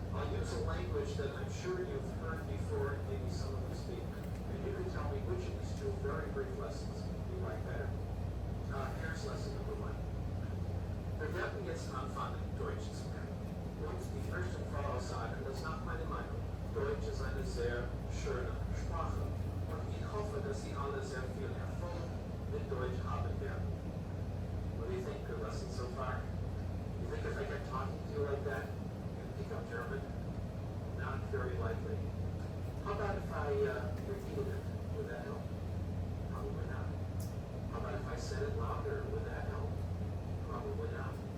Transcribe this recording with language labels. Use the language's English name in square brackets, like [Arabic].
[English] I'll use a language that I'm sure you've heard before, maybe some of you speak. And you can tell me which of these two very brief lessons you like better. Here's lesson number 1. [German] Wir werden jetzt anfangen, Deutsch zu lernen. Und ich möchte voraussagen, dass nach meiner Meinung Deutsch ist eine sehr schöne Sprache. Und ich hoffe, dass Sie alle sehr viel Erfolg mit Deutsch haben werden. [English] What do you think of lesson so far? You think if I get talking to you like that, you can pick up German? Not very likely. How about if I repeated it? Would that help? Probably not. How about if I said it louder? Would that help? Probably not.